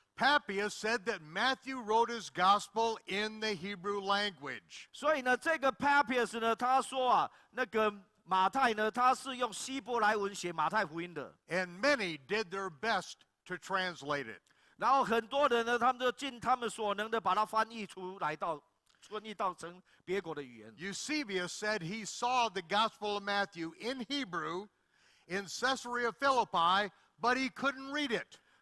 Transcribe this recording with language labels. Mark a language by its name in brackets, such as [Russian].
[English] Papias said that Matthew wrote his Gospel in the Hebrew language. [Chinese] 所以呢，这个 Papias 呢，他说啊，那个马太呢，他是用希伯来文写马太福音的。 [English] And many did their best to translate it. [Chinese] 然后很多人呢，他们就尽他们所能的把它翻译到成别国的语言。 [English] Eusebius said he saw the Gospel of Matthew in Hebrew in Caesarea Philippi, but he couldn't read it.